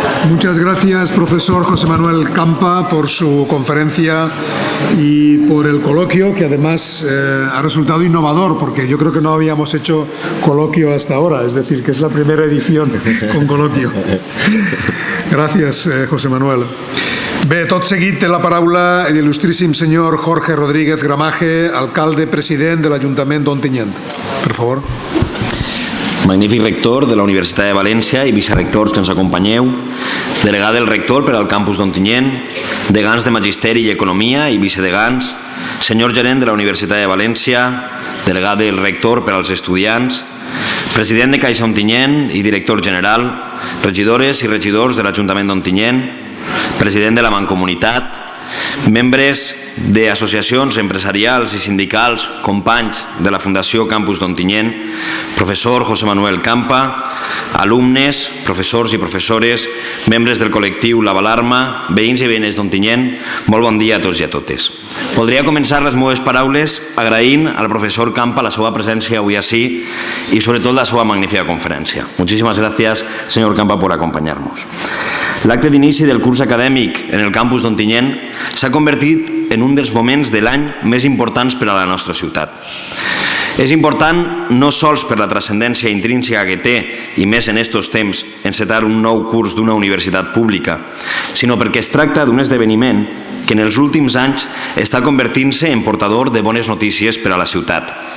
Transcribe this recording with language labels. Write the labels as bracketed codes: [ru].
[es] Muchas gracias, profesor José Manuel Campa, por su conferencia y por el coloquio, que además ha resultado innovador, porque yo creo que no habíamos hecho coloquio hasta ahora, es decir, que es la primera edición con coloquio. [ca] Gràcies, José Manuel. Bé, tot seguit té la paraula l'il·lustríssim senyor Jorge Rodríguez Gramaje, alcalde president de l'Ajuntament d'Ontinyent. Per favor. Magnífic rector de la Universitat de València i vicerectors que ens acompanyeu, delegada del rector per al campus d'Ontinyent, degans de Magisteri i Economia i vicedegans, senyor gerent de la Universitat de València, delegada del rector per als estudiants, president de Caixa Ontinyent i director general, regidores i regidors de l'Ajuntament d'Ontinyent, president de la Mancomunitat, membres d'associacions empresarials i sindicals, companys de la Fundació Campus d'Ontinyent, professor José Manuel Campa, alumnes, professors i professores, membres del col·lectiu La Balarma, veïns i veïnes d'Ontinyent, molt bon dia a tots i a totes. Voldria començar les meves paraules agraint al professor Campa la seva presència avui ací i sobretot la seva magnífica conferència. [es] Muchísimas gracias, señor Campa, por acompañarnos. [ca] L'acte d'inici del curs acadèmic en el campus d'Ontinyent s'ha convertit en un dels moments de l'any més importants per a la nostra ciutat. És important no sols per la transcendència intrínseca que té, i més en estos temps, encetar un nou curs d'una universitat pública, sinó perquè es tracta d'un esdeveniment que en els últims anys està convertint-se en portador de bones notícies per a la ciutat.